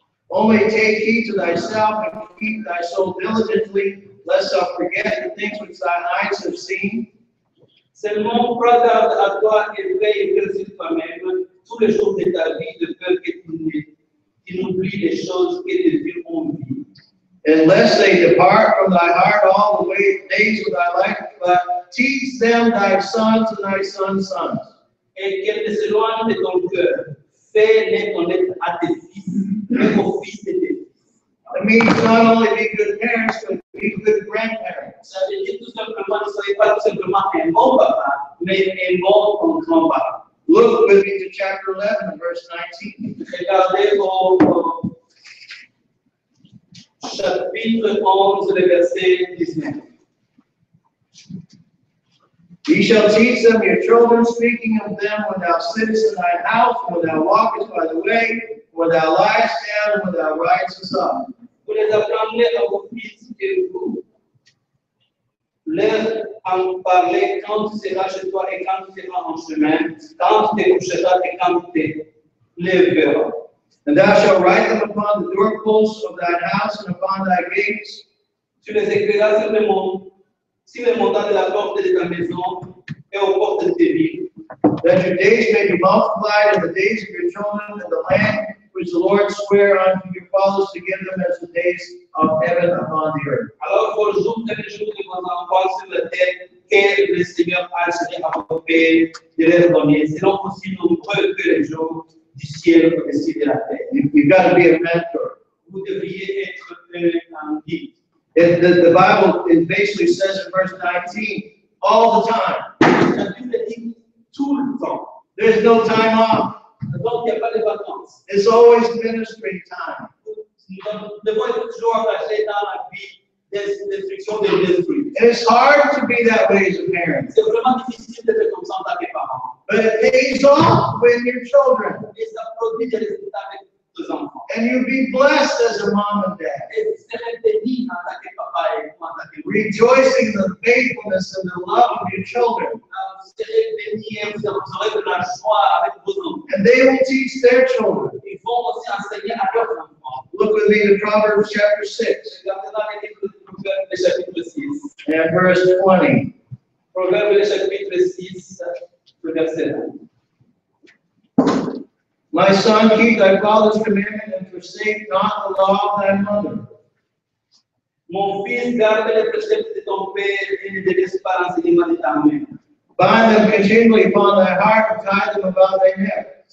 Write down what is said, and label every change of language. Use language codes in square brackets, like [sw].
[en] Only take heed to thyself and keep thy soul diligently, lest thou forget the things which thine eyes have seen. [fr] Seulement, prends garde à toi et veille et exerce toi-même tous les jours de ta vie, de peur que tu n'oublies les choses que tes yeux ont vues. [en] And lest they depart from thy heart all the days of thy life, but teach them thy sons and thy sons' sons. [fr] Et qu'elles ne s'éloignent de ton cœur. Fais-les connaître à tes fils, et aux fils de tes fils. [en] It means not only be good parents, but be good grandparents. [fr] Ça veut dire tout simplement, ne soyez pas tout simplement un bon papa, mais un bon grand-papa. [en] Look with me to chapter 11, verse 19. [fr] Regardez au chapitre 11, le verset 19. [en] Ye shall teach them your children, speaking of them when thou sittest in thine house, when thou walkest by the way, when thou liest down, and when thou risest up. [fr] Vous les apprendrez à vos fils et vous leur en parler quand tu seras chez toi et quand tu seras en chemin, quand tu te coucheras et quand tu te lèveras. [en] And thou shalt write them upon the doorposts of thine house and upon thy gates. [fr] Tu les écriras sur les montants de la porte de ta maison et aux portes de tes villes. [en] That your days may be multiplied and the days of your children in the land which the Lord sware unto your fathers to give them as the days of heaven upon the earth. [fr] Alors vos jours et les jours de vos enfants sur la terre, que le Seigneur a juré à vos pères de leur donner, seront aussi nombreux que les jours du ciel au-dessus de la terre. [en] You've got to be a mentor. [fr] Vous devriez être un guide. [en] The Bible it basically says in verse 19, all the time. [fr] La Bible dit tout le temps. [en] There's no time off. [fr] Donc il n'y a pas de vacances. [en] It's always ministry time. [fr] Nous devons être toujours engagés dans la vie d'instruction de l'esprit. [en] And it's hard to be that way as a parent. [fr] C'est vraiment difficile d'être comme ça en tant que parent. [en] But it pays off with your children. [fr] Et ça produit des résultats avec tes enfants. [en] And you'll be blessed as a mom and dad. [fr] Et vous serez bénis en tant que papa et en tant que mère. [en] Rejoicing in the faithfulness and the love of your children. [fr] Vous serez bénis et vous aurez de la joie avec vos enfants. [en] And they will teach their children. [fr] Ils vont aussi enseigner à leurs enfants. [en] Look with me to Proverbs chapter 6 [fr] Regardez dans les livres de Proverbes, le chapitre 6. [en] and verse 20. [fr] Proverbes, le chapitre 6, le verset 1. [en] My son, keep thy father's commandment and forsake not the law of thy mother. [fr] Mon fils, garde les préceptes de ton père et ne délaisse pas l'enseignement de ta mère. [en] Bind them continually upon thy heart and tie them about thy neck.